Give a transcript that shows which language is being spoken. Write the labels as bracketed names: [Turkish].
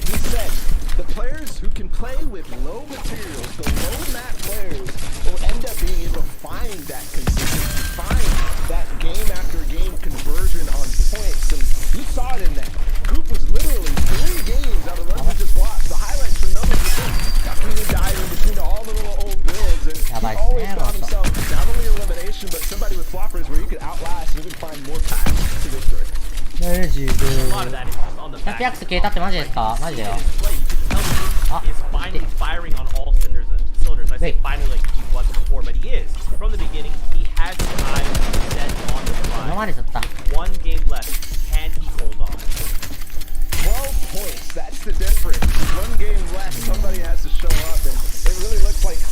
[English] He said the players who can play with low materials, the low mat players, will end up being able to find that consistency, find that game after game conversion on points, and you saw it in that. Coop was literally 3 games out of the ones we just watched. The highlights for numbers were ducking and diving between all the little old builds, and he always found himself not only elimination, but somebody with floppers where you could outlast and even find more paths to victory. [Japanese] 100ヤクス消えたってマジですか？マジだよ。あ、 [English] firing on all cylinders. I say finally like he wasn't before, but he is. From the beginning, he has time set on the fly. 1 game left. Can he hold on? 12 points. That's the difference. 1 game left. Somebody has to show up, and it really looks